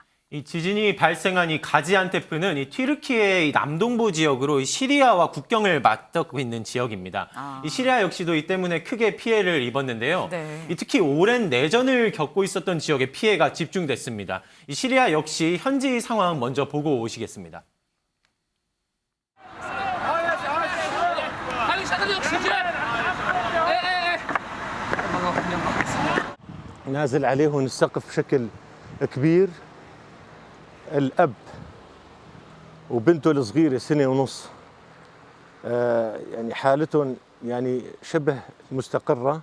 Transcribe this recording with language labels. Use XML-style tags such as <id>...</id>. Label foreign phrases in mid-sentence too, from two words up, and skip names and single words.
<ko>이 지진이 발생한 이 가지안테프는 이 튀르키예의 남동부 지역으로 이 시리아와 국경을 맞닿고 있는 지역입니다. 이 시리아 역시도 이 때문에 크게 피해를 입었는데요. 네. 이 특히 오랜 내전을 겪고 있었던 지역에 피해가 집중됐습니다. 이 시리아 역시 현지 상황 먼저 보고 오시겠습니다.</ko> <ar>نازل عليهم السقف بشكل كبير. الأب وبنته الصغيرة سنة ونص يعني حالتهم يعني شبه مستقرة.</ar>